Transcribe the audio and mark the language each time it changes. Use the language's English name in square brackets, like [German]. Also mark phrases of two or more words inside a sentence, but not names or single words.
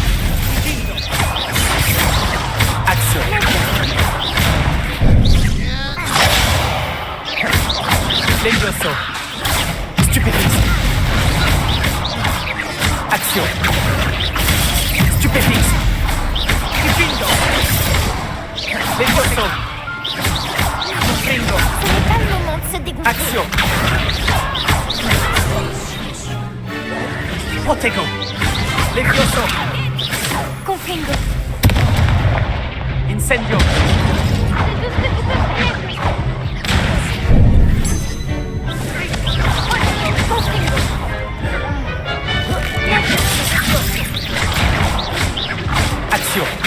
[French] Action. Levioso. Stupéfixe. Action. Stupéfixe. Fingo. Levioso. Fingo. Ce n'est pas le moment de se dégoûter. Action. Protego. Levioso. Confringo. Incendio. Action.